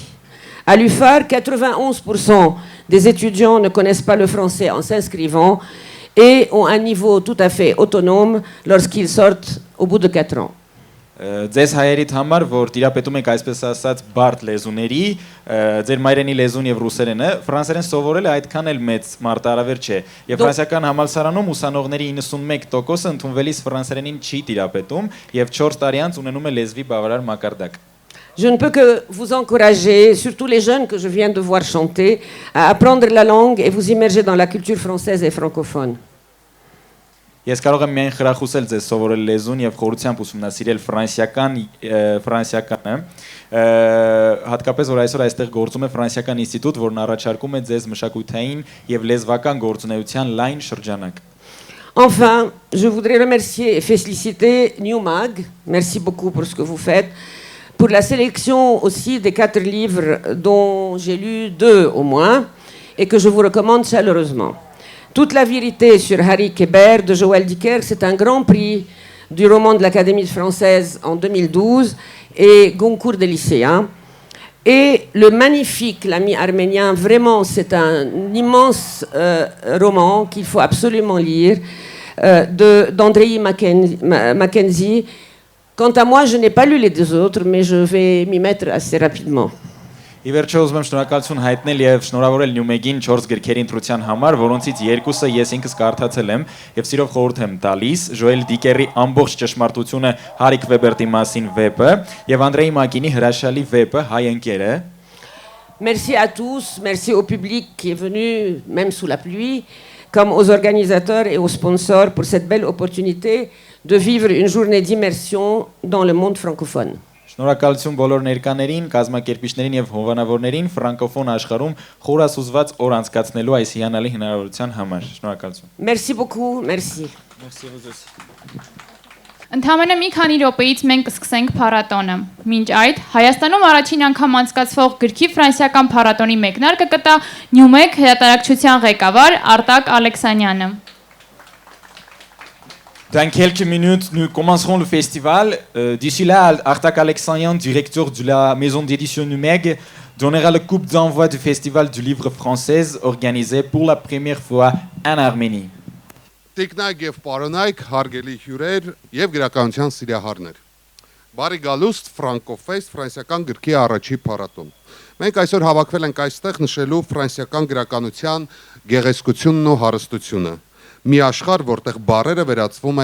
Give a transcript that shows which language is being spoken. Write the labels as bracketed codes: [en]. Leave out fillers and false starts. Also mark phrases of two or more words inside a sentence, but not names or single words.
[fr] À l'UFAR, 91% des étudiants ne connaissent pas le français en s'inscrivant et ont un niveau tout à fait autonome lorsqu'ils sortent au bout de 4 ans. [hy] Ձեզ հայերիդ համար, որ տիրապետում եք այսպես ասած բարդ լեզուների, ձեր մայրենի լեզուն եւ ռուսերենը, ֆրանսերեն սովորելը այդքան էլ մեծ մարտահրավեր չէ։ Եվ ֆրանսիական համալսարանում ուսանողների 91%-ը ընդունվելիս ֆրանսերենին չի տիրապետում եւ 4 տարի անց ունենում է լեզվի բավարար մակարդակ։ [fr] Je ne peux que vous encourager, surtout les jeunes que je viens de voir chanter, à apprendre la langue et vous immerger dans la culture française et francophone. [hy] Ես կարող եմ միայն խրախուսել ձեզ սովորել լեզուն եւ խորությամբ ուսումնասիրել ֆրանսիականը, հատկապես որ այսօր այստեղ գործում է ֆրանսիական ինստիտուտ, որն առաջարկում է ձեզ մշակութային եւ լեզվական գործունեության լայն շրջանակ։ [fr] Enfin, je voudrais remercier et féliciter Newmag, merci beaucoup pour ce que vous faites, pour la sélection aussi des 4 livres dont j'ai lu 2 au moins et que je vous recommande chaleureusement. Toute la vérité sur Harry Kéber de Joël Dicker, c'est un grand prix du roman de l'Académie française en 2012 et Goncourt des lycéens. Et le magnifique L'ami arménien, vraiment c'est un immense roman qu'il faut absolument lire, d'Andrei Mackenzie. Quant à moi, je n'ai pas lu les 2 autres, mais je vais m'y mettre assez rapidement. [hy] Ի վերջո ուզում եմ շնորհակալություն հայտնել եւ շնորհավորել Նյումեգին 4 գրքերի ընտրության համար, որոնցից 2-ը ես ինքս կարդացել եմ եւ սիրով խորհուրդ եմ տալիս Ժոել Դիկերի ամբողջ ճշմարտությունը Հարիկ Վեբերտի մասին վեպը եւ Անդրեի Մակինի հրաշալի վեպը Հայ ընկերը։ [fr] Merci à tous, merci au public qui est venu même sous la pluie, comme aux organisateurs et aux sponsors pour cette belle opportunité de vivre une journée d'immersion dans le monde francophone. [hy] Շնորհակալություն բոլոր ներկաներին, կազմակերպիչներին եւ հովանավորներին ֆրանկոֆոն աշխարհում խորասուզված օր անցկացնելու այս հիանալի հնարավորության համար։ Շնորհակալություն։ [fr] Merci beaucoup, merci. Merci vous aussi. [hy] Ընդամենը մի քանի րոպեից մենք կսկսենք փառատոնը։ Մինչ այդ Հայաստանում առաջին անգամ անցկացվող գրքի ֆրանսիական փառատոնի մեկնարկը կտա Նյումեգ հրատարակչության ղեկավար Արտակ Ալեքսանյանը։ [fr] Dans quelques minutes, nous commencerons le festival. D'ici là, Artak Alexandrian, directeur de la maison d'édition Numeg, donnera le coup d'envoi du festival du livre français organisé pour la première fois en Arménie. [hy] Տիկնայք եւ պարոնայք, հարգելի հյուրեր եւ գրականության սիրահարներ։ Բարի գալուստ Ֆրանկոֆեստ ֆրանսիական գրքի առաջի փառատոն։ Մենք այսօր հավաքվել ենք այստեղ նշելու ֆրանսիական գրականության գեղեցկությունն ու հարստությունը։ Մի աշխարհ, որտեղ բառերը վերածվում